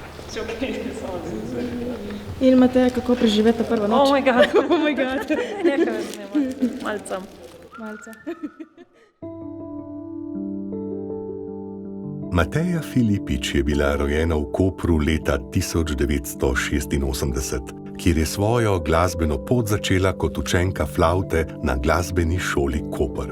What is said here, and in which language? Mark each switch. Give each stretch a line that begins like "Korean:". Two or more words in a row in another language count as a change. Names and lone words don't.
Slovenian: In Mateja, kako preživete prvo noč?
English: Oh my god. Oh my god.
Slovenian: Nekaj me snema. Malce. Mateja Filipič je bila rojena v Kopru leta 1986, kjer je svojo glasbeno pot začela kot učenka flavte na glasbeni šoli Koper.